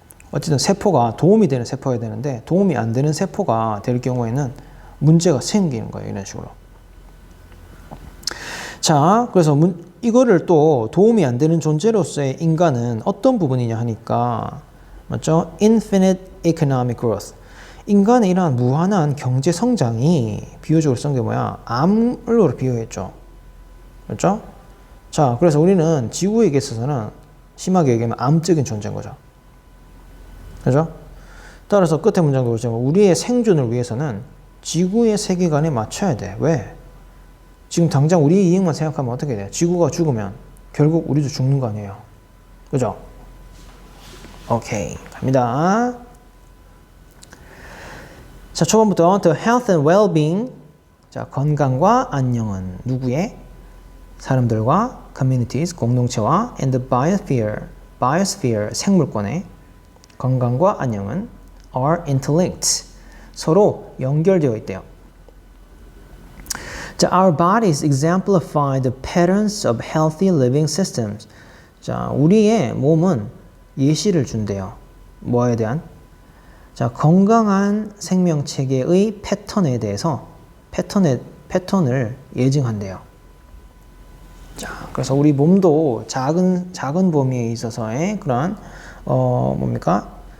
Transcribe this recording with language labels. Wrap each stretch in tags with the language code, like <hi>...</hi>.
<ko>어쨌든 세포가 도움이 되는 세포여야 되는데 도움이 안 되는 세포가 될 경우에는 문제가 생기는 거예요. 이런 식으로. 자, 그래서 이거를 또 도움이 안 되는 존재로서의 인간은 어떤 부분이냐 하니까, 맞죠?</ko> <en>Infinite economic growth.</en> <ko>인간의 이러한 무한한 경제 성장이 비유적으로 쓴 게 뭐야? 암으로 비유했죠. 그렇죠? 자, 그래서 우리는 지구에게 있어서는 심하게 얘기하면 암적인 존재인 거죠. 그렇죠? 따라서 끝에 문장도 그렇지만 우리의 생존을 위해서는 지구의 세계관에 맞춰야 돼. 왜? 지금 당장 우리 이익만 생각하면 어떻게 돼? 지구가 죽으면 결국 우리도 죽는 거 아니에요. 그죠? 오케이. 갑니다. 자, 초반부터</ko> <en>the health and well-being.</en> <ko>자, 건강과 안녕은 누구의? 사람들과 communities, 공동체와</ko> <en>and the biosphere,</en> <ko>생물권의 건강과 안녕은</ko> <en>are interlinked.</en> <ko>서로 연결되어 있대요.</ko> <en>자, our bodies exemplify the patterns of healthy living systems.</en> <ko>자, 우리의 몸은 예시를 준대요. 뭐에 대한? 자, 건강한 생명 체계의 패턴에 대해서 패턴을 예증한대요. 자, 그래서 우리 몸도 작은 범위에 있어서의 그러한 뭡니까?</ko>